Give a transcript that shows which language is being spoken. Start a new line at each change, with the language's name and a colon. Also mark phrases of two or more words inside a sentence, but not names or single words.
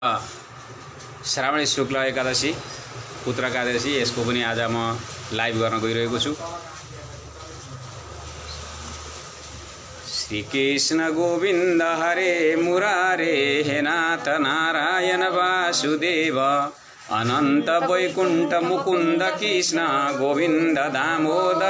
Nepali: श्रावणी शुक्ल एकादशी पुत्र एकादशी यसको पनि आज म लाइभ गर्न गइरहेको छु।
Sanskrit: श्री कृष्ण गोविन्द हरे मुरारे हे नाथ नारायण वासुदेव अनंत वैकुंठ मुकुंद कृष्ण गोविंद दामोदर